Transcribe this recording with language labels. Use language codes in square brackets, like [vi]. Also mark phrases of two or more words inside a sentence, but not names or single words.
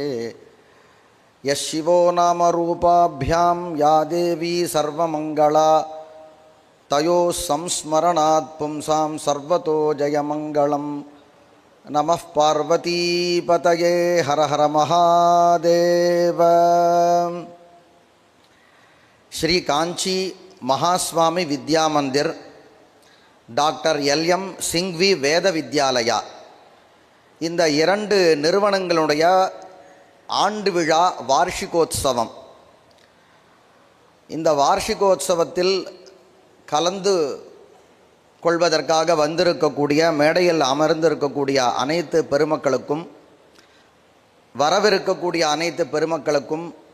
[sa] यशिवो नामरूपाभ्यां या देवी सर्वमङ्गला तयोः संस्मरणात् पुंसां सर्वतो जयमङ्गलं। नमः पार्वतीपतये हर हर महादेव। [ta] श्री कांची महास्वामी विद्या मंदिर டாக்டர் எல்.எம். சிங்வி வேத வித்யாலயா இந்த இரண்டு நிறுவனங்களுடைய ஆண்டு விழா வார்ஷிகோத்சவம். இந்த வார்ஷிகோத்சவத்தில் கலந்து கொள்வதற்காக வந்திருக்கக்கூடிய மேடையில் அமர்ந்திருக்கக்கூடிய அனைத்து பெருமக்களுக்கும் வரவிருக்கக்கூடிய அனைத்து பெருமக்களுக்கும்